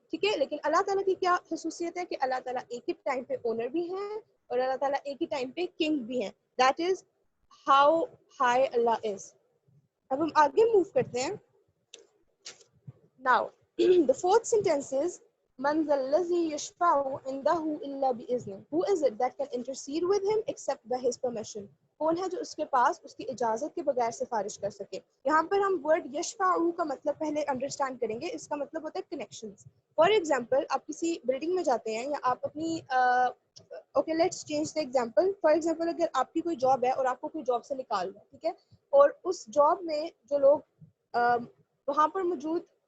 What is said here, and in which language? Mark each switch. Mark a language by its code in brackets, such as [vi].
[ur] ٹھیک ہے، لیکن اللہ تعالیٰ کی کیا خصوصیت ہے کہ اللہ تعالیٰ ایک ہی ٹائم پہ اونر بھی ہیں اور اللہ تعالیٰ ایک ہی ٹائم پہ کنگ بھی ہیں. [en] That is how high اللہ is. [ur] اب ہم آگے موو کرتے ہیں. [en] Now, the 4th sentence is [ar] من ذا الذی یشفع عنده الا باذنہ. [en] Who is it that can intercede with him except by his permission? [ur] کون ہے جو اس کے پاس اس کی اجازت کے بغیر سفارش کر سکے؟ یہاں پر ہم ورڈ یشفع کا مطلب پہلے انڈرسٹینڈ کریں گے. اس کا مطلب ہوتا ہے کنیکشنز. فار ایگزامپل آپ کسی بلڈنگ میں جاتے ہیں یا آپ اپنی [en] Okay let's change the example. [ur] For example اگر آپ کی کوئی جاب ہے اور آپ کو کوئی جاب سے نکال دیں، ٹھیک ہے، اور اس جاب میں جو لوگ وہاں پر موجود